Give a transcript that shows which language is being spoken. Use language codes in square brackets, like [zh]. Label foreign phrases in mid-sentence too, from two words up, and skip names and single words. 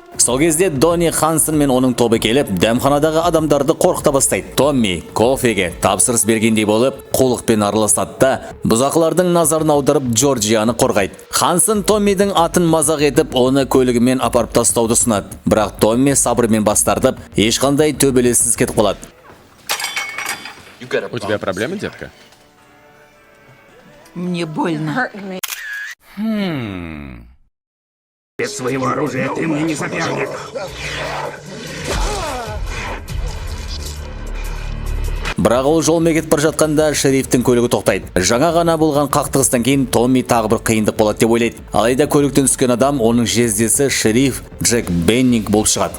[kk] Сол кезде Донни Хансен мен оның тобы келіп, дәмханадағы адамдарды қорқыта бастайды. Томми кофеге тапсырыс бергендей болып, қулықпен араласады да, бұзақылардың назарын аударып Джорджияны қорғайды. Хансен Томмидің атын мазақ етіп, оны көлігімен апарып тастауды ұсынады. Бірақ Томми сабырмен бас тартып, ешқандай төбелессіз кетіп қалады. [ru] У тебя проблемы, детка? Мне больно. Без своего оружия ты мне не соперник. [kk] Бірақ ол жолмен кетіп бара жатқанда шерифтің көлігі тоқтайды. Жаңа ғана болған қақтығыстан кейін Томми тағы бір қиындық болады деп ойлайды. Алайда көліктен түскен адам оның жездесі шериф Джек Беннинг болып шығады.